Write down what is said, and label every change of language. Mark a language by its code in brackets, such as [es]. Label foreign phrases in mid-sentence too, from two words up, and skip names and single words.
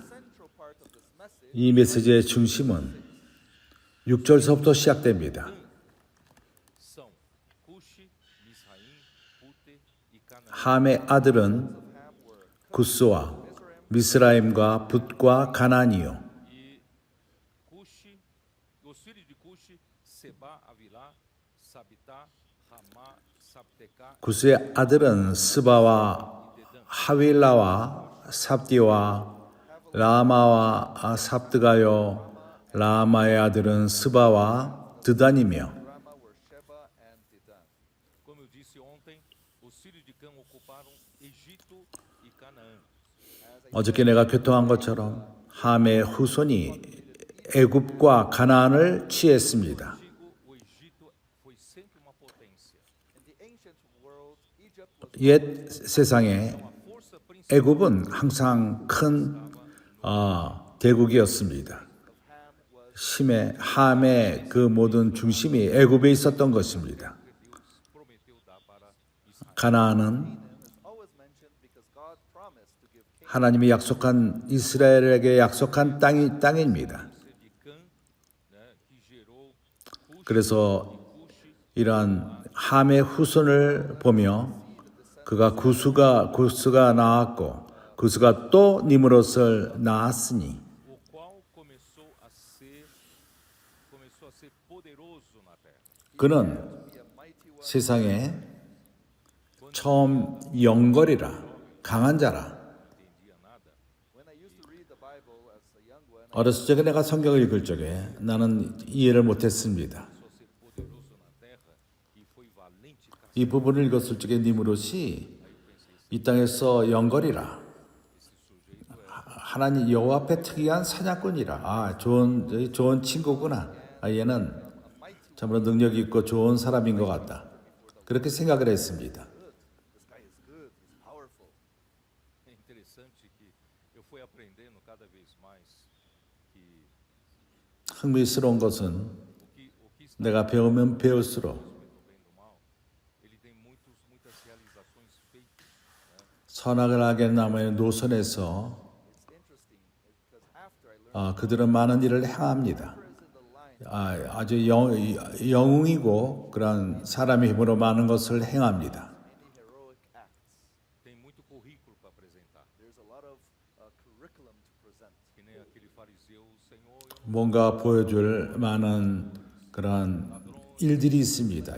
[en] Central part of this message [ko] 이 메시지의 중심은 6절서부터 시작됩니다. [pt] São Cuxi, Misraim, Pute e Canaã. [ko] 함의 아들은 구스와 미스라임과 붓과 가나안이요. [pt] E Cuxi, os filhos de Cuxi, Seba, Avilá, Sabitá, Ramá, Sabtecá [ko] 구스의 아들은 스바와 하윌라와 삽디와 라마와 삽드가요. 라마의 아들은 스바와 드단이며 [en] Rama were Sheba and Dedan. [pt] Como eu disse ontem, os filhos de Cã ocuparam Egito e Canaã. [ko] 어저께 내가 교통한 것처럼 함의 후손이 애굽과 가나안을 취했습니다. [pt] Digo, o Egito foi sempre uma potência. [en] In the ancient world, Egypt was [ko] 옛 세상에 [pt] A força principal [ko] 애굽은 항상 큰 대국이었습니다. [en] of Ham was [ko] 심의 함의 그 모든 중심이 애굽에 있었던 것입니다. [pt] Deus prometeu dar para Israel. [ko] 가나안은 [en] is always mentioned because God promised to give Canaan [ko] 하나님이 약속한 이스라엘에게 약속한 땅입니다. [pt] De Cã, né, que gerou Cuxi, [ko] 그래서 Cuxi, 이러한 함의 후손을 보며 그가 구스가 나왔고 구스가 또 니므롯을 낳았으니 [pt] o qual começou a ser poderoso na terra. [ko] 그는 [en] be a mighty one. [ko] 세상에 처음 영걸이라 강한 자라. [pt] Não entendia nada. [en] When I used to read the Bible as a young one, [ko] 어렸을 적에 내가 성경을 읽을 적에 나는 이해를 못했습니다. Começou a ser poderoso na terra e foi valente caçador. 이 부분을 읽었을 적에 니므롯이 이 땅에서 영걸이라 하나님 여호와 앞에 특이한 사냥꾼이라 좋은 친구구나. 얘는 참으로 능력이 있고 좋은 사람인 것 같다. 그렇게 생각을 했습니다. [en] this guy is good, he's powerful. [pt] É interessante que eu fui aprendendo cada vez mais que [ko] 흥미스러운 것은 [pt] o que está [ko] 내가 배우면 배울수록 [pt] do bem e do mal, ele tem muitas realizações feitas. [ko] 선악을 하게 남의 노선에서 [en] It's interesting because after I learned [ko] 그들은 많은 일을 행합니다. [en] is in the line [ko] 아주 영웅이고 그런 사람의 힘으로 많은 것을 행합니다. [en] many heroic acts. [pt] Tem muito currículo para apresentar. [en] There's a lot of curriculum to present. [pt] Que nem aquele fariseu, Senhor, [ko] 뭔가 보여줄 많은 그런 일들이 있습니다.